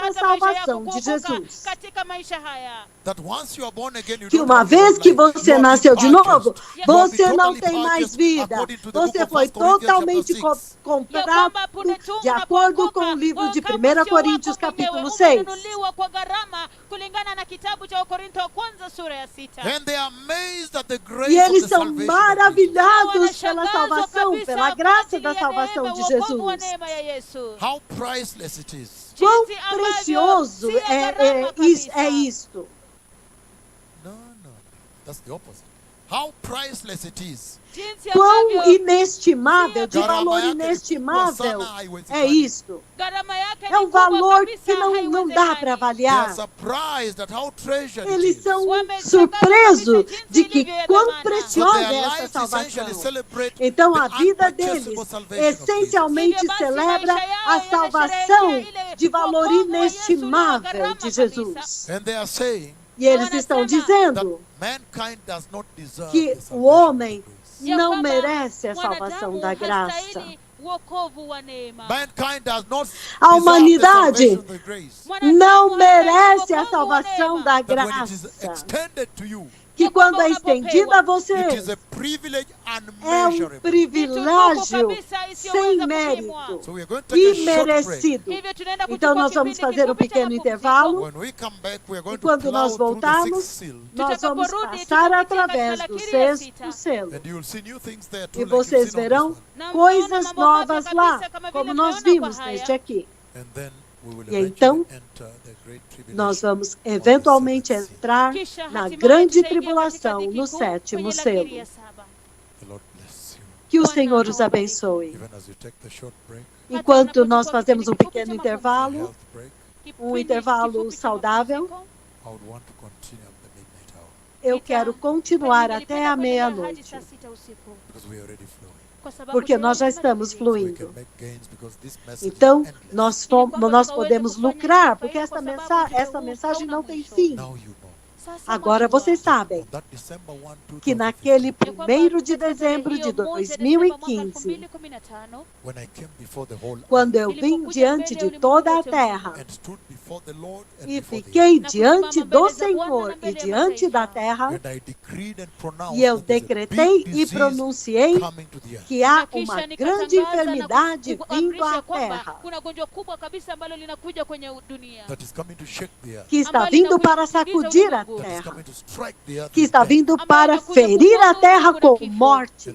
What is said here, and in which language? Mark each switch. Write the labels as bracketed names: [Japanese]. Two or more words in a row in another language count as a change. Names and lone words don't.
[Swahili] hata maisha yako [Portuguese] salvação de [Swahili] kuokoka [Portuguese] Jesus. [Swahili] katika maisha haya. [English] That once you are born again, you [Portuguese] Que [English] don't [Portuguese] uma [English] have your [Portuguese] vez [English] own [Portuguese] que [English] life. You [Portuguese] você [English] have been [Portuguese] nasceu de novo, [English] purchased. You have been [Portuguese] você não [English] totally [Portuguese] tem mais [English] purchased [Portuguese] vida. [English] according to the book [Portuguese] Você [English] of [Portuguese] foi [English] 1 Corinthians [Portuguese] totalmente [English] chapter 6. [Swahili] Ya [Portuguese] comprado [Swahili] kwamba punde tu [Portuguese] de acordo com o livro de 1 Coríntios capítulo 6. [Swahili] umenunuliwa kwa gharama kulingana na kitabu cha Wakorintho wa kwanza sura ya 6. [English] And they are amazed at the grace [Portuguese] E [English] of [Portuguese] eles [English] the [Portuguese] são [English] salvation of Jesus. [Portuguese] maravilhados pela salvação, pela graça da salvação de [Swahili] wa [Portuguese] Jesus. [Swahili] neema ya Yesu. [English] How priceless it is. [Portuguese] Quão [Swahili] Jinsi ambavyo [Portuguese] precioso [Swahili] si ya gharama kabisa. [Portuguese] é isto. [English] No. That's the opposite. How priceless it is. [Swahili] Jinsi [Portuguese] Quão [Swahili] ambavyo [Portuguese] inestimável, de [Swahili] Gharama [Portuguese] valor [Swahili] yake [Portuguese] inestimável [Swahili] kubwa sana, [Portuguese] é [Swahili] haiwezekani. [Portuguese] isto. [Swahili] gharama yake [Portuguese] É [Swahili] ni [Portuguese] um [Swahili] kubwa [Portuguese] valor [Swahili] kabisa, [Portuguese] que não dá [Swahili] haiwezekani. [Portuguese] para [English] They are [Portuguese] avaliar. [English] surprised at how treasured it [Portuguese] Eles [English] is. [Portuguese] são [Swahili] Wameshangazwa [Portuguese] surpresos [Swahili] kabisa [Portuguese] de [Swahili] jinsi [Portuguese] que [Swahili] ilivyo ya [Portuguese] quão [Swahili] dhamana. [English] So [Portuguese] preciosa [English] their [Portuguese] é essa [English] lives essentially [Portuguese] salvação. [English] celebrate [Portuguese] Então [English] the [Portuguese] a vida [English] unpurchasable [Portuguese] deles [English] salvation of Jesus. [Portuguese] essencialmente [Swahili] Hivyo basi [Portuguese] celebra [Swahili] maisha yao [Portuguese] a salvação [Swahili] yanasherehekea ile [Portuguese] de valor [Swahili] wokovu wa Yesu [Portuguese] inestimável [Swahili] uliogharama [Portuguese] de [Swahili] kabisa. [Portuguese] Jesus. [English] And they are saying [Portuguese] E eles estão [English] that [Portuguese] dizendo [English] mankind does not deserve [Portuguese] que [English] the [Portuguese] o [English] salvation of [Portuguese] homem [English] grace. [Swahili] Ya [Portuguese] não [Swahili] kwamba [Portuguese] merece a [Swahili] mwanadamu [Portuguese] salvação da graça. [Swahili] hastahili wokovu wa neema. [English] Mankind does not [Portuguese] A [English] deserve [Portuguese] humanidade [English] the salvation of the grace. [Swahili] Mwanadamu [Portuguese] não [Swahili] hastahili [Portuguese] merece a [Swahili] wokovu wa [Portuguese] salvação [Swahili] neema. [Portuguese] da [English] That when it is [Portuguese] graça. [English] extended to you, [Portuguese] Que quando é estendida a [English] it [Portuguese] você, [English] is a privilege [Portuguese] é [English] unmeasurable. [Portuguese] privilégio [Swahili] kabisa [Portuguese] sem [Swahili] isiyoweza [Portuguese] mérito, [Swahili] kupimwa. [English] So we are going to take a short break. [Portuguese] imerecido. [Swahili] Hivyo tunaenda [Portuguese] Então [Swahili] kuchukua [Portuguese] nós vamos [Swahili] kipindi [Portuguese] fazer um [Swahili] kifupi cha [Portuguese] pequeno [Swahili] mapumziko. [Portuguese] intervalo. [English] When we come back, we are going [Portuguese] E [English] to [Portuguese] quando [English] plow [Portuguese] nós [English] through the [Portuguese] voltarmos, [English] sixth seal. [Portuguese] nós vamos [Swahili] Tutakaporudi, [Portuguese] passar [Swahili] tutapitia [Portuguese] através [Swahili] katika [Portuguese] do [Swahili] lakiri ya [Portuguese] sexto [Swahili] sita. [Portuguese] selo. [English] And you'll see new things there too, [Portuguese] E [English] like you've [Portuguese] vocês [English] seen on [Portuguese] verão [English] this one. [Swahili] Na [Portuguese] coisas [Swahili] mtaona mambo mapya [Portuguese] novas [Swahili] kabisa [Portuguese] lá, [Swahili] kama vile [Portuguese] como nós [Swahili] mmeona [Portuguese] vimos [Swahili] kwa haya. [Portuguese] neste aqui. [English] And then we will [Portuguese] E [English] eventually [Portuguese] então, [English] enter the great tribulation. [Portuguese] Nós vamos eventualmente entrar [Swahili] Kisha [Portuguese] na [Swahili] hatimaye [Portuguese] grande [Swahili] tutaingia katika [Portuguese] tribulação, [Swahili] dhiki [Portuguese] no [Swahili] kuu [Portuguese] sétimo [Swahili] kwenye lakiri [Portuguese] selo. [Swahili] ya saba. [English] The Lord bless you. [Portuguese] Que o [Swahili] Bwana [Portuguese] Senhor os [Swahili] awabariki. [Portuguese] abençoe. [English] Even as you take the short break, [Portuguese] Enquanto nós fazemos um pequeno [English] a [Portuguese] intervalo, [English] health break, [Swahili] Kipindi [Portuguese] intervalo [Swahili] kifupi cha [Portuguese] saudável. [Swahili] mapumziko. [English] I would want to continue at the midnight hour [Portuguese] eu quero continuar [Swahili] Nilipenda [Portuguese] até a [Swahili] kuendelea hadi [Portuguese] meia-noite, [Swahili] saa 6 usiku. [English] because we are already flowing. [Swahili] Kwa sababu [Portuguese] porque [Swahili] tayari [Portuguese] nós já [Swahili] tumemaliza. [Portuguese] estamos [English] So we [Portuguese] fluindo. [English] can make gains because this message [Portuguese] Então, [English] is endless. [Portuguese] nós podemos lucrar, porque essa mensagem não tem fim. [English] Now you know. [Swahili] Sasa [Portuguese] Agora [Swahili] mwajua [Portuguese] vocês sabem [English] On that December 1, [Portuguese] que [English] 2015, [Portuguese] naquele [Swahili] ya kwamba [Portuguese] 1º de [Swahili] katika [Portuguese] dezembro de [Swahili] hiyo moja Desemba mwaka [Portuguese] 2015, [Swahili] 2015, [English] when I came before the whole [Portuguese] quando eu vim diante de toda a terra [English] and stood before the Lord and [Portuguese] e [English] before the [Portuguese] fiquei [Swahili] Na [Portuguese] diante [Swahili] kusimama [Portuguese] do [Swahili] mbele za Bwana [Portuguese] Senhor [Swahili] na [Portuguese] e [Swahili] mbele ya [Portuguese] diante da [Swahili] mataifa. [Portuguese] terra, [English] and I decreed and pronounced [Portuguese] e eu [English] that there's a [Portuguese] decretei [English] big [Portuguese] e [English] disease [Portuguese] pronunciei [English] coming to the earth. [Portuguese] que há [Swahili] Na kisha [Portuguese] uma [Swahili] nikatangaza [Portuguese] grande [Swahili] na [Portuguese] enfermidade vindo [Swahili] kuamrisha [Portuguese] à [Swahili] kwamba [Portuguese] terra, [Swahili] kuna gonjwa kubwa kabisa ambalo linakuja kwenye dunia, [English] That is coming to shake the earth. [Portuguese] que está vindo para sacudir a [English] That is [Portuguese] terra, [English] coming to strike the earth [Portuguese] que [English] with [Portuguese] está [English] death. [Portuguese] vindo para ferir a terra com morte.